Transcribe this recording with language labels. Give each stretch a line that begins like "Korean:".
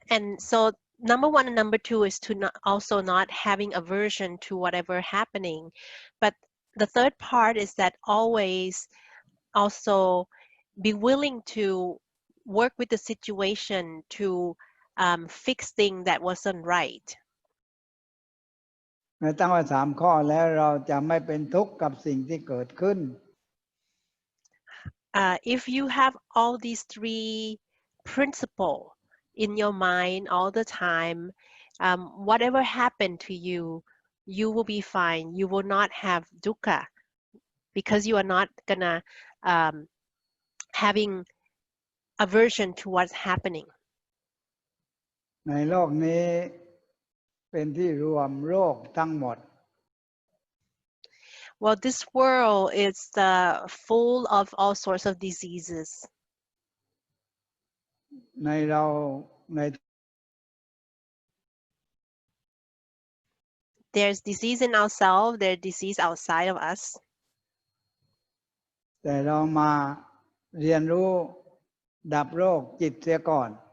English: And so number 1 and number 2 is to also not having aversion to whatever happening. But the third part is that always also be willing to work with the situation to fix things that wasn't right.
Thai: เมื่อตั้งไว้3 ข้อแล้วเราจะไม่เป็นทุกข์กับสิ่งที่เกิดขึ้น
English: If you have all these 3 principles in your mind all the time, whatever happened to you, you will be fine. You will not have dukkha because you are not gonna having aversion to what's happening.
Thai: ในโลกนี้เป็นที่รวมโรคทั้งหมด
English: Well, this world is full of all sorts of diseases.
Thai: ในเราใน
English: There's disease in ourselves, there's disease outside of us.
Thai: แต่เรามาเรียนรู้ดับโรคจิตเสียก่อน